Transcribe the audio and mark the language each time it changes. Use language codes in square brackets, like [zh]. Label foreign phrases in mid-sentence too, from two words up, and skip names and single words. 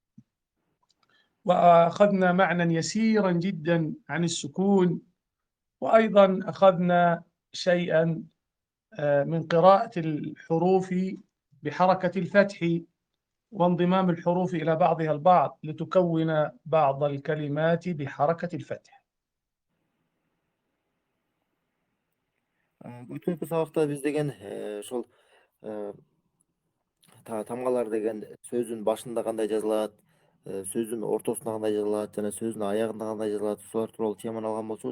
[ar] وأخذنا معنى يسيرا جدا عن السكون، وأيضا أخذنا شيئا من قراءة الحروف بحركة الفتح وانضمام الحروف إلى بعضها البعض لتكون بعض الكلمات بحركة الفتح. [ky] Өткөнкү сабакта биз деген ошол тамгалар деген сөздүн башында кандай жазылат, сөздүн ортосунда кандай жазылат жана сөздүн аягында кандай жазылат, ушулар тууралуу теманы алган болчубуз.